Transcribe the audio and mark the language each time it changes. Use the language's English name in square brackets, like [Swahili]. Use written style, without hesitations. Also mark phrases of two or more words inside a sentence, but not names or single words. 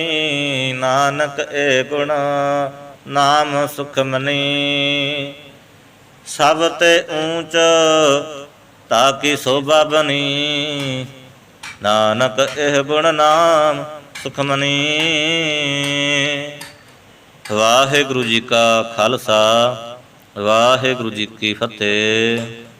[Punjabi] ਨਾਨਕ ਏ ਗੁਣ ਨਾਮੁ ਸੁਖਮਨੀ, ਸਭ ਤੇ ਊਚ ਤਾ ਕੀ ਸੋਭਾ ਬਨੀ। ਨਾਨਕ ਏਹ ਗੁਣ ਨਾਮੁ ਸੁਖਮਨੀ। ਵਾਹਿਗੁਰੂ ਜੀ ਕਾ ਖਾਲਸਾ, ਵਾਹਿਗੁਰੂ ਜੀ ਕੀ ਫਤਹਿ।